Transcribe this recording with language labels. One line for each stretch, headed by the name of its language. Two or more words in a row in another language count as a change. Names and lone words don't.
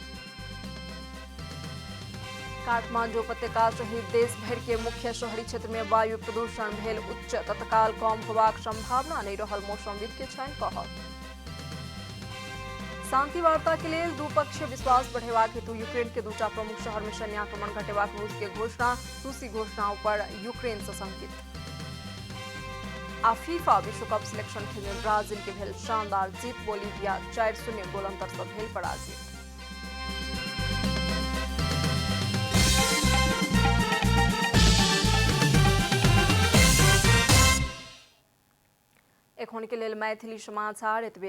Maithili: काठमांडू उपत्यका सहित देश भर के मुख्य शहरी क्षेत्र में वायु प्रदूषण भेल उच्च, तत्काल कम होबाक संभावना नहीं रहल, मौसमविद के छनि कहब। शांति वार्ता के लिए द्विपक्षीय विश्वास बढ़ेबाक हेतु यूक्रेन के दूटा प्रमुख शहर में सैन्य आक्रमण घटेबाक रूस के घोषणा। रूसी घोषणाओं पर यूक्रेन सशंकित। आ फीफा विश्व कप सिलेक्शन खेल में ब्राजील के भेल शानदार जीत। बोलिविया 4-0 गोल अंतर से भेल पराजित। एखन के लेल मैथिली समाचार एतबे।